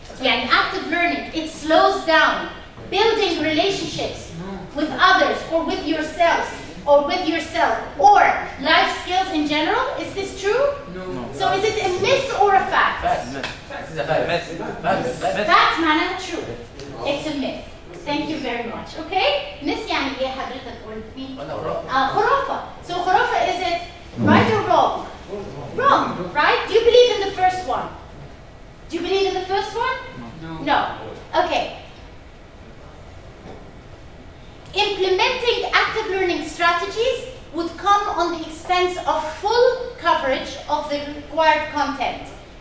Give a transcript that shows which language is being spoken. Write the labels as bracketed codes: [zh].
[en] Yeah, active learning, it slows down building relationships with others or with yourself or life skills in general. Is this true? No. So is it a myth or a fact? This is a fact. Fact [ar] معناها [en] true. It's a myth. Thank you very much. Okay? [ar] myth يعني ايه حضرتك قلتي؟ خرافة. [en] So خرافة, is it right or wrong? Wrong, right? Do you believe in the first one? Do you believe in the first one? No. Okay. Implementing active learning strategies would come on the expense of full coverage of the required content.